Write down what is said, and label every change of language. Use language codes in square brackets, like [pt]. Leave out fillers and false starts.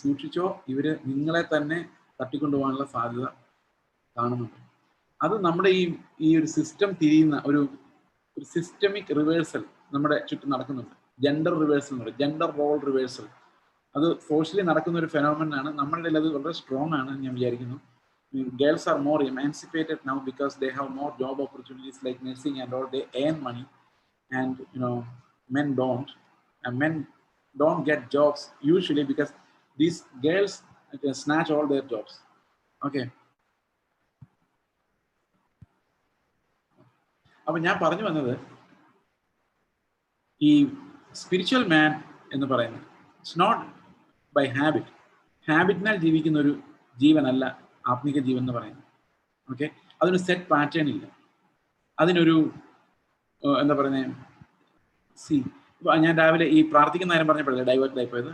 [ml] സൂക്ഷിച്ചോ, ഇവര് നിങ്ങളെ തന്നെ തട്ടിക്കൊണ്ടുപോകാനുള്ള സാധ്യത കാണുന്നുണ്ട്. അത് നമ്മുടെ ഈ ഒരു സിസ്റ്റം തിരിയുന്ന ഒരു സിസ്റ്റമിക് റിവേഴ്സൽ നമ്മുടെ ചുറ്റും നടക്കുന്നുണ്ട്. ജെൻഡർ റിവേഴ്സൽ എന്ന് പറയും, ജെൻഡർ റോൾ റിവേഴ്സൽ. അത് സോഷ്യലി നടക്കുന്ന ഒരു ഫെനോമിനൻ ആണ്. നമ്മളുടെ ഇടയിൽ അത് വളരെ സ്ട്രോങ് ആണ് ഞാൻ വിചാരിക്കുന്നു. [en] Girls are more emancipated now because they have more job opportunities like nursing and all. They earn money, and men don't. And men don't get jobs usually because these girls snatch all their jobs. Okay. [ml] അപ്പൊ ഞാൻ പറഞ്ഞു വന്നത്, ഈ spiritual മാൻ എന്ന് പറയുന്നത് [en] It's not by habit. [ml] ഹാബിറ്റിനാൽ ജീവിക്കുന്ന ഒരു ജീവനല്ല ആത്മീക ജീവൻ എന്ന് പറയുന്നത്. ഓക്കെ, അതിനൊരു സെറ്റ് പാറ്റേൺ ഇല്ല. അതിനൊരു എന്താ പറയുന്നത്, ഇപ്പൊ ഞാൻ രാവിലെ ഈ പ്രാർത്ഥിക്കുന്ന നേരം പറഞ്ഞപ്പോഴല്ലേ ഡൈവേർട്ട് ആയിപ്പോയത്.